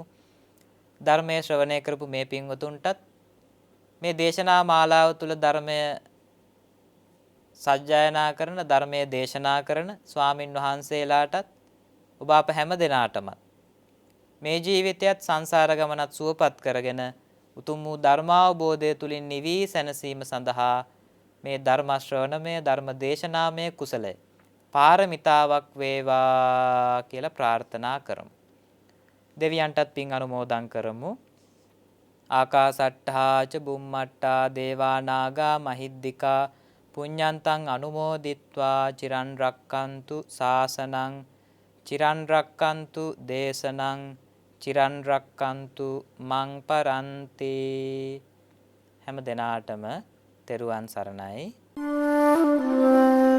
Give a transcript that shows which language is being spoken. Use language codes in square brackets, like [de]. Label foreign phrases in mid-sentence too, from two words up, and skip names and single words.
[si] ධර්මයේ ශ්‍රවණය කරපු මේ පින්වතුන්ටත් මේ දේශනා මාලාව තුළ ධර්මය සජ්ජායනා කරන, ධර්මයේ දේශනා කරන ස්වාමින් වහන්සේලාටත් ඔබ අප හැම දිනාටම මේ ජීවිතයත් සංසාර ගමනත් සුවපත් කරගෙන උතුම් වූ ධර්මාවබෝධය තුලින් නිවි සැනසීම සඳහා මේ ධර්ම ශ්‍රවණමය, ධර්ම දේශනාමය කුසලය පාරමිතාවක් වේවා කියලා ප්‍රාර්ථනා කරමු. දෙවියන්ටත් පින් අනුමෝදන් කරමු. [pi] ආකාසට්ඨා ච බුම්මට්ඨා දේවා නාග මහිද්దికා පුඤ්ඤන්තං අනුමෝදිත්වා චිරන් රක්칸තු සාසනං චිරන් රක්칸තු දේශනං චිරන් රක්칸තු මං පරන්ති. [si] හැම දිනාටම තෙරුවන් සරණයි.